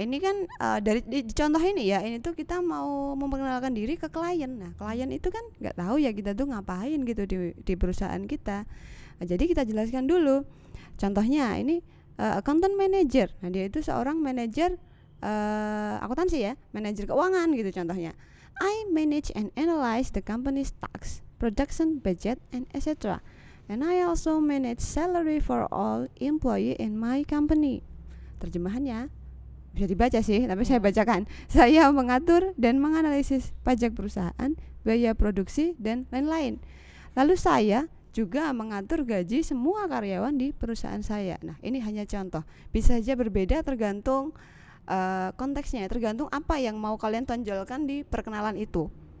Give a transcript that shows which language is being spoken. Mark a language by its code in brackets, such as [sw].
[id] ini kan di contoh ini ya, ini tuh kita mau memperkenalkan diri ke klien. Nah, klien itu kan nggak tahu ya kita tuh ngapain gitu di perusahaan kita. Nah, jadi kita jelaskan dulu. Contohnya ini accountant manager. Nah, dia itu seorang manajer akuntansi ya, manajer keuangan gitu contohnya. [en] I manage and analyze the company's tax, production budget, and etc. And I also manage salary for all employee in my company. [id] Terjemahannya bisa dibaca sih, tapi saya bacakan. Saya mengatur dan menganalisis pajak perusahaan, biaya produksi, dan lain-lain. Lalu saya juga mengatur gaji semua karyawan di perusahaan saya. Nah, ini hanya contoh. Bisa saja berbeda tergantung konteksnya, tergantung apa yang mau kalian tonjolkan di perkenalan itu.